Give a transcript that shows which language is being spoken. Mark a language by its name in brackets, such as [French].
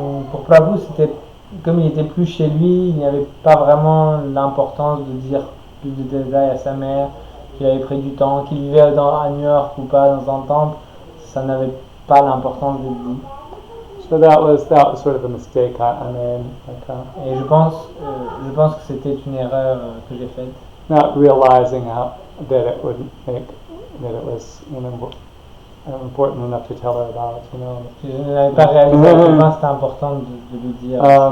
[French] Pour Prabhu, c'était comme il était plus chez lui, il n'y avait pas vraiment l'importance de dire plus de détails à sa mère, qu'il avait pris du temps, qu'il vivait à New York ou pas dans un temple, ça n'avait pas l'importance de lui. [English] So that was sort of a mistake I made. [French] Et je pense que c'était une erreur que j'ai faite. [English] Not realizing that it was important enough to tell her about, you know. [French] Je n'avais pas réalisé à quel point c'était important de lui dire.